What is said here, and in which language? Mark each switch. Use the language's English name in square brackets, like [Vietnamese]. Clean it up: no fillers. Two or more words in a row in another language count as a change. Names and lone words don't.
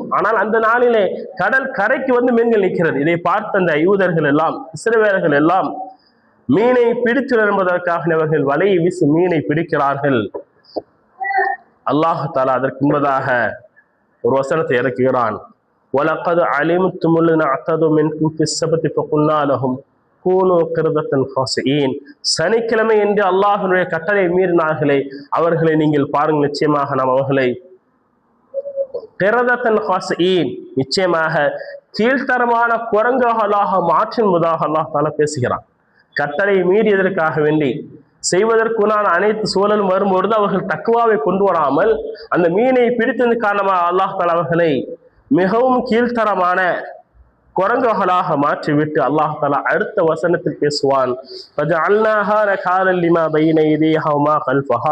[Tamil] ஆனால் அந்த நாளிலே கடல் கரைக்கு வந்து மீன்கள் நிற்கிறது. இதை பார்த்த அந்த யூதர்கள் எல்லாம் இஸ்ரவேலர்கள் எல்லாம் மீனை பிடித்து என்பதற்காக அவர்கள் வலையை வீசி மீனை பிடிக்கிறார்கள். அல்லாஹ் தஆலா அதற்கு முன்பதாக ஒரு வசனத்தை இறக்குகிறான், [Arabic] وَلَقَدْ عَلِمْتُمُ الَّذِينَ اعْتَدَوْا مِنكُمْ فِي السَّبْتِ فَقُلْنَا لَهُمْ كُونُوا قِرَدَةً خَاسِئِينَ. [Tamil] சனிக்கிழமை என்று அல்லாஹ்வுடைய கட்டளை மீறினார்களே அவர்களை நீங்கள் பாருங்கள், நிச்சயமாக நாம் அவர்களை [Arabic] قردة خاسئين, [Tamil] நிச்சயமாக கீழ்த்தரமான குரங்குகளாக மாற்றுவதாக அல்லாஹ் தஆலா பேசுகிறான். கட்டளை மீறியதற்காக வேண்டி செய்வதற்குனான அனைத்து சூழலும் வரும்பொழுது அவர்கள் தக்வாவை கொண்டு வராமல் அந்த மீனை பிடித்தது காரணமாக அல்லாஹ் தஆலா அவர்களை மிகவும் கீழ்த்தரமான குரங்குகளாக மாற்றிவிட்டு அல்லாஹ் தஆலா அடுத்த வசனத்தில் பேசுவான், [Arabic] فجعلناها نكالا لما بين يديها وما خلفها.